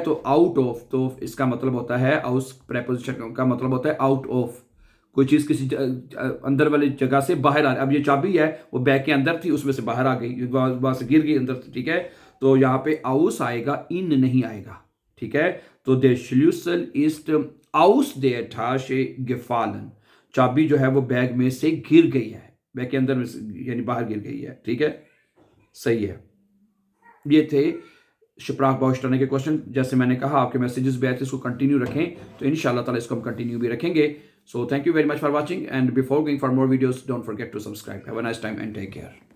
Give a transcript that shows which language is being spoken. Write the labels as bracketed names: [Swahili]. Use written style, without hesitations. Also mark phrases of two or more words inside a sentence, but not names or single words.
[Hindi] तो [English] out of, [Hindi] तो इसका मतलब होता है आउस प्रेपोजिशन का मतलब होता है [English] out of, [Hindi] कोई चीज किसी अंदर वाली जगह से बाहर आ रही। अब ये चाबी है वो बैग के अंदर थी, उसमें से बाहर आ गई, वहां से गिर गई अंदर, ठीक है? तो यहाँ पे आउस आएगा, इन नहीं आएगा, ठीक है? [German] तो der Schlüssel ist aus der Tasche gefallen। [Hindi] चाबी जो है वो बैग में से गिर गई है, बैग के अंदर में यानी बाहर गिर गई है, ठीक है? सही है। ये थे Sprachbausteine के क्वेश्चन। जैसे मैंने कहा आपके मैसेजेस भी आए थे, इसको कंटिन्यू रखें, तो [Arabic] إن شاء الله تعالى [Hindi] इसको हम कंटिन्यू भी रखेंगे। [English] So thank you very much for watching, and before going for more videos don't forget to subscribe. Have a nice time and take care.